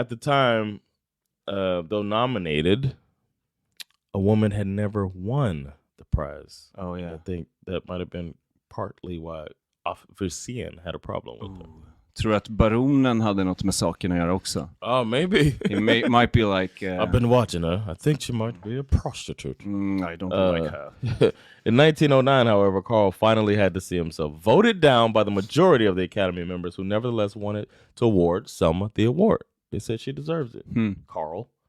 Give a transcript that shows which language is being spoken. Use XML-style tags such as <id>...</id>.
<en>At the time, though nominated, a woman had never won the prize. Oh, yeah. I think that might have been partly why Afversén had a problem with her.</en> <sv>Tror att baronen hade något med saken att göra också?</sv> <en>Oh, maybe. It might be like... I've been watching her. I think she might be a prostitute. I don't like her. In 1909, however, Carl finally had to see himself voted down by the majority of the Academy members, who nevertheless wanted to award Selma the award. They said she deserves it. Carl.</en>